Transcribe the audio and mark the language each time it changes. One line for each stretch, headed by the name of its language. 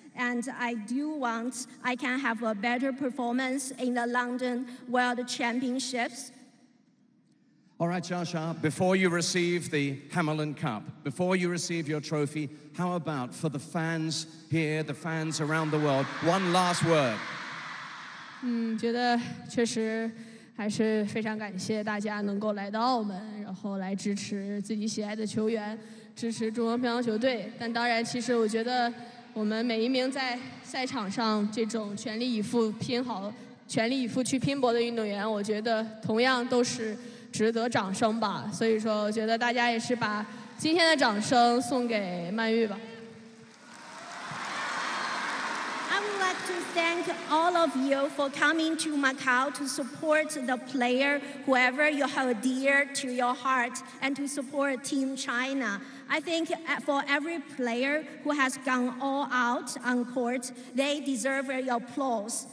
English: And I do want I can have a better performance in the London World Championships. All right, Xia, before you receive the Hamilton Cup, before you receive your trophy, how about for the fans here, the fans around the world, one last word?
Chinese: 觉得确实还是非常感谢大家能够来到澳门，然后来支持自己喜爱的球员，支持中国乒乓球队。但当然，其实我觉得我们每一名在赛场上这种全力以赴拼好、全力以赴去拼搏的运动员，我觉得同样都是值得掌声吧。所以说，我觉得大家也是把今天的掌声送给曼玉吧。
English: I would like to thank all of you for coming to Macau to support the player, whoever you hold dear to your heart, and to support Team China. I think for every player who has gone all out on court, they deserve your applause.